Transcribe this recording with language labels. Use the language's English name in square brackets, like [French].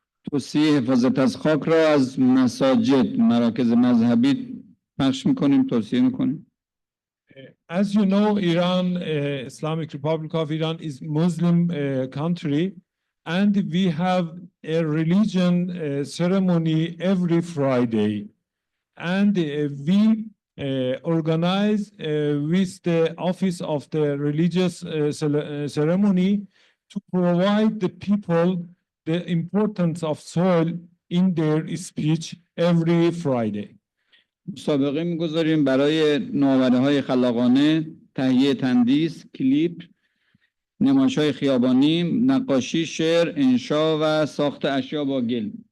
[Persian] توصیه حفاظت از خاک را از مساجد، مراکز مذهبی پخش می‌کنیم، توصیه می‌کنیم. [English] As you know, Iran, Islamic Republic of Iran is Muslim country, and we have a religion ceremony every Friday. And we organize with the office of the religious ceremony to provide the people the importance of soil in their speech every Friday. [Persian] مسابقه می‌گذاریم برای نوآوری‌های خلاقانه، تهیه تندیس، کلیپ، نمایش‌های خیابانی، نقاشی، شعر، انشا و ساخت اشیا با گل.